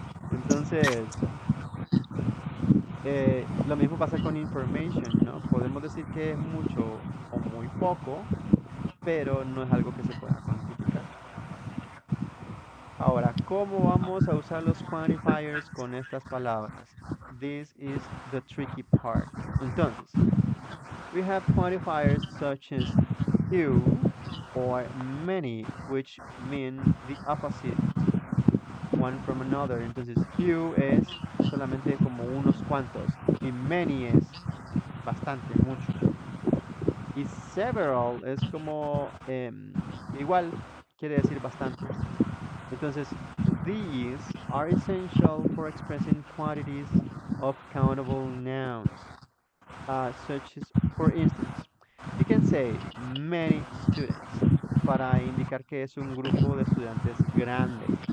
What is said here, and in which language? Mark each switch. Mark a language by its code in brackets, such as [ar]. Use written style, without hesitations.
[es] Entonces, lo mismo pasa con information, ¿no? Podemos decir que es mucho o muy poco, pero no es algo que se pueda cuantificar. Ahora, ¿cómo vamos a usar los quantifiers con estas palabras? [en] This is the tricky part. Entonces, we have quantifiers such as few or many, which mean the opposite one from another. [es] Entonces, few es solamente como unos cuantos y many es bastante, mucho. Y several es como igual, quiere decir bastantes. [en] Entonces, these are essential for expressing quantities of countable nouns, such as, for instance, you can say many students [es] para indicar que es un grupo de estudiantes grande.